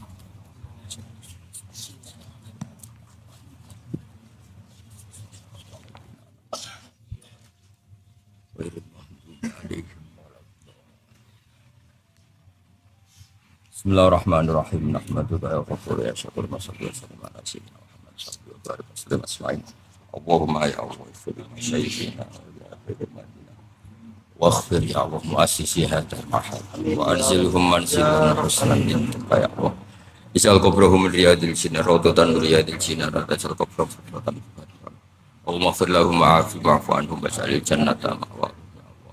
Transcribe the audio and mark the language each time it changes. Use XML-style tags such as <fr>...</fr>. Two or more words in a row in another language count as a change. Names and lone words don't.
<ar>Bismillahirrahmanirrahim. نحمدك يا غفور يا شكور نصلي و نسلم على سيدنا محمد صلى الله عليه وسلم. اللهم يا الله, صل على سيدنا و واغفر يا الله مؤسسي هذا المعهد وأنزلهم منزلا حسنا عندك يا الله اجعل قبرهم من رياض الجنة روضة من رياض الجنة اجعل قبرهم روضة من رياض الجنة اللهم اغفر لهم واعف عنهم واجعل الجنة مأواهم يا الله</ar>